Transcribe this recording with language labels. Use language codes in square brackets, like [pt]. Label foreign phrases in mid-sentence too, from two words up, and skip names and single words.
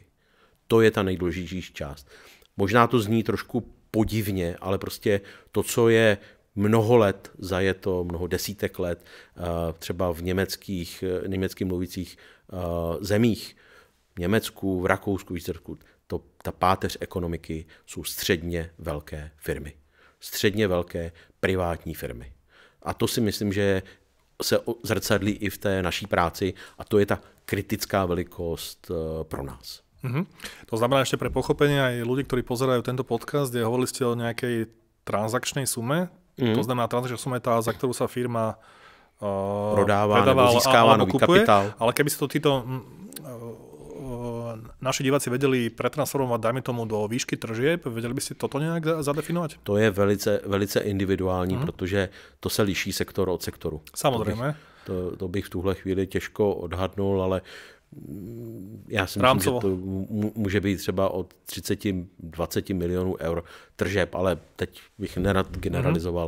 [cs] To je ta nejdůležitější část. Možná to zní trošku podivně, ale prostě to, co je mnoho let zajeto, mnoho desítek let, třeba v německy mluvících zemích, v Německu, v Rakousku, ta páteř ekonomiky jsou středně velké firmy. Středně velké privátní firmy. A to si myslím, že se zrcadlí i v té naší práci a to je ta kritická velikost pro nás. [sk] To znamená ešte pre pochopenie aj ľudí, ktorí pozerajú tento podcast, kde hovorili ste o nejakej transakčnej sume. To znamená, transakčná suma je tá, za ktorú sa firma [cs] predáva nebo získává nový kapitál. [sk] Ale keby si to títo naši diváci vedeli pretransformovať, dajme tomu, do výšky tržieb, vedeli by ste toto nejak zadefinovať? [cs] To je velice individuální, protože to se liší sektor od sektoru. Samozřejmě. To bych v tuhle chvíli těžko odhadnul, ale já si myslím, že to může být třeba od 30-20 milionů eur tržeb, ale teď bych nerad generalizoval.